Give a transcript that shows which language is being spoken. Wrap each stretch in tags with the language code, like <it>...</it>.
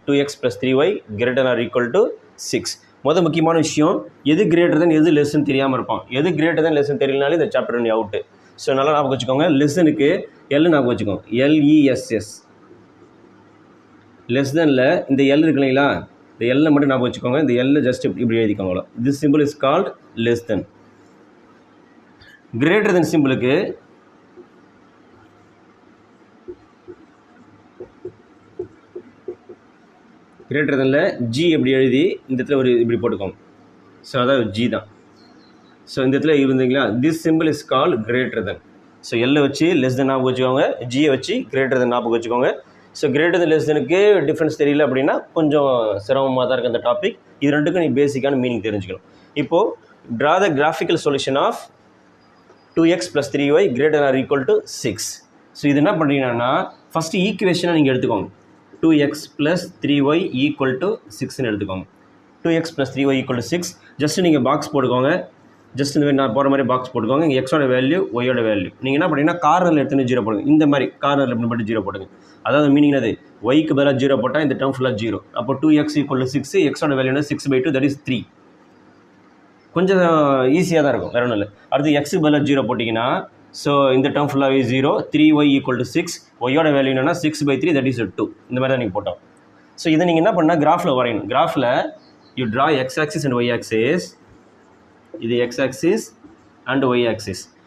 <en>2x plus 3y greater than or equal to 6.</en> <ta>முக்கியமான விஷயம், எது கிரேட்டர் தென் எது லெஸ்ன்னு தெரியாமல் இருப்பான். எது கிரேட்டர் தென் லெஸ்ன்னு தெரியலனாலே இந்த சாப்டர் நீ அவுட்டு. ஸோ நல்லா ஞாபகம் வச்சுக்கோங்க. லெஸ்ஸனுக்கு எல் ஞாபகம் வச்சுக்கோங்க, LESS. லெஸ் தெனில் இந்த எல் இருக்கு இல்லைங்களா, இந்த எல்லை மட்டும் ஞாபகம் வச்சுக்கோங்க. இந்த எல்லை ஜஸ்ட் இப்படி எழுதிக்கோங்க, அவ்வளோ.</ta> <en>This simple is called less than.</en> <ta>Greater than சிம்பிளுக்கு greater தெனில் G எப்படி எழுதி இந்த இடத்துல ஒரு இப்படி போட்டுக்கோங்க. ஸோ அதாவது ஜி தான். ஸோ இந்த இடத்துல இருந்தீங்களா,</ta> <en>This simple is called greater than.</en> <ta>So எல்லை வச்சு லெஸ் தென் ஞாபகம் வச்சுக்கோங்க, ஜியை வச்சு கிரேட்டர் தென் ஞாபகம் வச்சுக்கோங்க. So greater than less தெனுக்கு difference தெரியல அப்படின்னா கொஞ்சம் சிரமமாக தான் இருக்குது அந்த டாபிக். இது ரெண்டுக்கும் நீ பேசிக்கான மீனிங் தெரிஞ்சுக்கணும்.</ta> <en>இப்போது draw the graphical solution of 2x plus 3y greater or equal to 6.</en> <ta>So இது என்ன பண்ணுறீங்கன்னா ஃபஸ்ட்டு ஈக்குவேஷனை நீங்கள் எடுத்துக்கோங்க.</ta> <en>2x plus 3y equal to 6ன்னு எடுத்துக்கோங்க. 2x plus 3y equal to 6.</en> <ta>Just நீங்கள் பாக்ஸ் போட்டுக்கோங்க. ஜஸ்ட் இந்த மாதிரி நான் போகிற மாதிரி பாக்ஸ் போட்டுக்கோங்க. இங்கே எக்ஸோட வேல்யூ, ஒய்யோட வேல்யூ. நீங்கள் என்ன பண்ணுறீங்கன்னா கார்னரில் எடுத்துன்னு 0 போடுங்க. இந்த மாதிரி கார்னரில் எப்படி மட்டும் 0 போடுங்க. அதாவது மீனிங் அது ஒய்க்கு பதிலாக 0 போட்டால் இந்த டேர்ம் ஃபுல்லாக 0. அப்போ 2x equal to 6, எக்ஸோட வேல்யூனா 6/2, தட் இஸ் 3. கொஞ்சம் ஈஸியாக தான் இருக்கும், வேற ஒன்றும் இல்லை. அடுத்து எக்ஸுக்கு பதிலாக 0 போட்டிங்கன்னா ஸோ இந்த டேர்ம் ஃபுல்லாகவே 0. 3y equal to 6, ஒய்யோட வேல்யூ என்னன்னா 6/3, தட் இஸ் 2. இந்த மாதிரி தான் நீங்கள் போட்டோம். ஸோ இதை நீங்கள் என்ன பண்ணால் கிராஃபில் வரையணும்.</ta> <en>கிராஃபில் you draw x axis and y axis.</en> <ta>இது</ta> <en>x axis and y axis.</en>